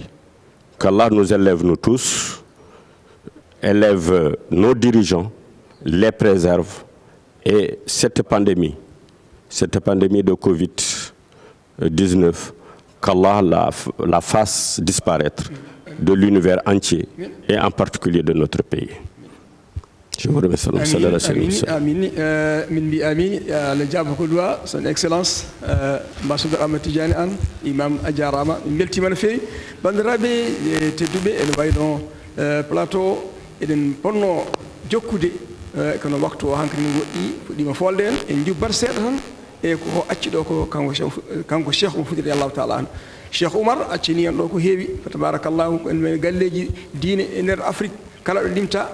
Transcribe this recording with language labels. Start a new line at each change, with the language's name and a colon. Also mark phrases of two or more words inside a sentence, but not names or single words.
French: Qu'Allah nous élève nous tous, élève nos dirigeants, les préserve, et cette pandémie de Covid-19, qu'Allah la fasse disparaître de l'univers entier et en particulier de notre pays. Je vous remercie. Son Excellence Ambassadeur
Fula: Ahmed Tidiane Anne, Imam Adjarama, beltima no feewi bandiraɓe tedduɓe ene wayno plateau eɗen ponno jokkude kono waktu o hankadi no woɗɗi fuɗɗima folde en jubbat seeɗa tan e ko acci ɗo ko kanko cheikh mo fuɗiri
Arabic: allahu taala
Fula: an cheikh oumar accini en ɗo ko heewi fa tabarakallahu ko en galleji diine e nder afrique kala ɗo limta